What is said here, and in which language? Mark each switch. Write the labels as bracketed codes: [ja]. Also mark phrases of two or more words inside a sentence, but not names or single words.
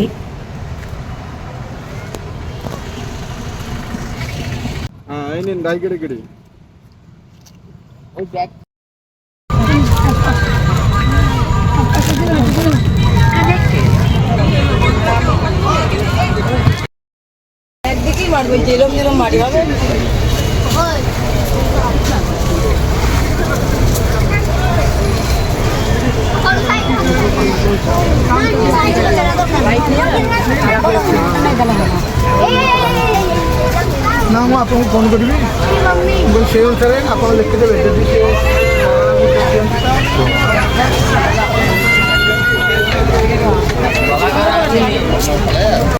[bn] এই নিন ডাই কেটে কেটে একদিকেই মারবো, যেরম যেরম মারি হবে। [or] ନା ମୁଁ ଆପଣଙ୍କୁ ଫୋନ୍ କରିବି, ସେଇ ଅନୁସାରେ ଆପଣ ଲେଖିଦେବେ ଯଦି ସେ